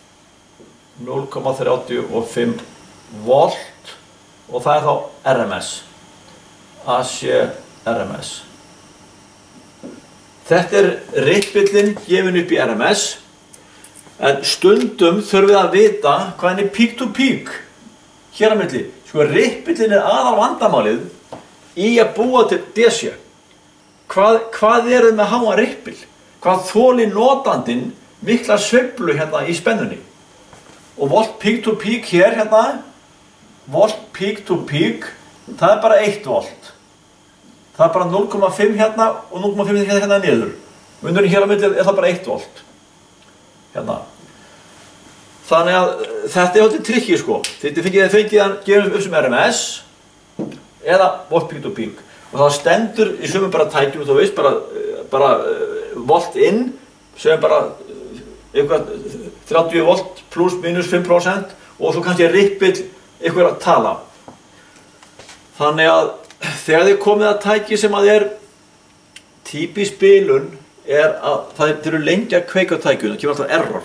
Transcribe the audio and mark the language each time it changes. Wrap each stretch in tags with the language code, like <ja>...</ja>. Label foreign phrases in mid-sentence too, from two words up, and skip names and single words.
<is>0,35 volt og það er þá RMS. AC RMS. Þetta er rippillinn gefin upp í RMS. En stundum þurfum við að vita hvað er</is> <en>peak to peak</en> <is>hér á milli. Sko rippillinn er aðal vandamálið í að búa til DC. Hvað er það með háan rippill? Hvað þolir notandinn mikla sveiflu hérna í spennunni? Og volt</is> <en>peak to peak</en> <is>hér hérna, volt</is> <en>peak to peak,</en> <is>það er bara 1 volt. Það er bara 0,5 hérna og 0,5 hérna niður. Munurinn hér á milli er það bara 1 volt. Hérna. Þannig að þetta er haldið trikki sko. Þið fengið hann gefum upp sem RMS eða volt</is> <en>peak to peak.</en> <is>Og það stendur í sumum bara tækjum, þú veist, bara volt inn, sem bara eitthvað 30 volt pluss minus 5% og svo kannski rippill eitthvað að tala. Þannig að þegar þið komið að tæki sem að er típisk bilun að það eru lengi að kveika á tækjunum, það kemur alltaf error.</is>